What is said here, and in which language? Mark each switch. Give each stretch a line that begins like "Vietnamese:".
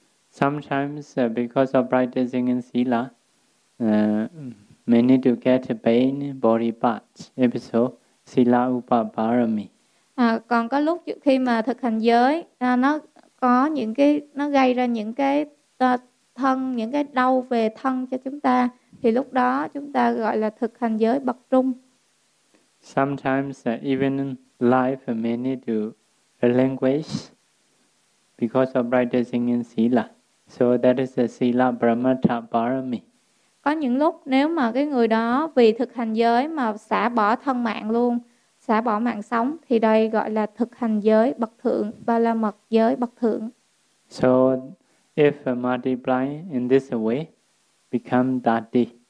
English: Sometimes because of practicing in sila, many to get pain body parts, if so sila upa parami.
Vietnamese: Còn có lúc khi mà thực hành giới, nó có những cái, nó gây ra những cái thân, những cái đau về thân cho chúng ta, thì lúc đó chúng ta gọi là thực hành giới bậc trung.
English: Sometimes even in life may need to relinquish because of practicing in sila. So that is the sila paramattha parami.
Vietnamese: Có những lúc nếu mà cái người đó vì thực hành giới mà xả bỏ thân mạng luôn, xả bỏ mạng sống, thì đây gọi là thực hành giới bậc thượng, ba la mật giới bậc thượng.
English: So if multiplying in this way become 30.